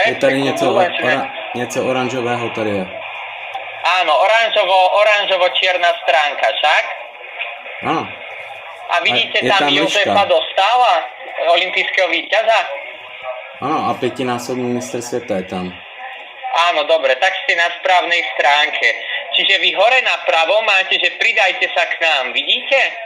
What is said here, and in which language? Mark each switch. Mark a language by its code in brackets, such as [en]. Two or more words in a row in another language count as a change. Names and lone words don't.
[cs] Je tady něco oranžového tady je. [sk] Áno, oranžovo-čierna stránka, však? [cs] Ano. [sk] A vidíte je tam Josefa Dostála, olympijského víťaza? [cs] Ano, a 5násobný mistr světa je tam. [sk] Áno, dobre, tak ste na správnej stránke. Čiže vy hore napravo máte, že pridajte sa k nám, vidíte?